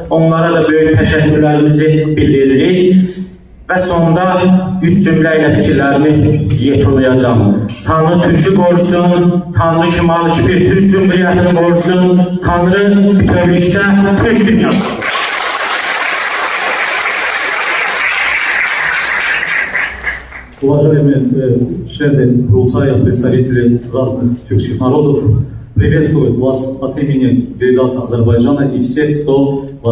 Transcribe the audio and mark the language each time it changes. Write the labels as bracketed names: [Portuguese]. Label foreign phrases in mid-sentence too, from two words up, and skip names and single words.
[Azerbaijani] Onlara da böyük təşəkkürlərimizi bildiririk. Və sonda 3 cümlə ilə fikirlərimi yekunlayacağım. Tanrı Türk'ü qorusun, Tanrı Şimali Kipr Türk Cümhuriyyətini qorusun, Tanrı bütövlükdə Türk dünyası. [Russian] Уважаемые члены Курултая, представители разных тюркских народов, приветствую вас от имени делегации Азербайджана и всех, кто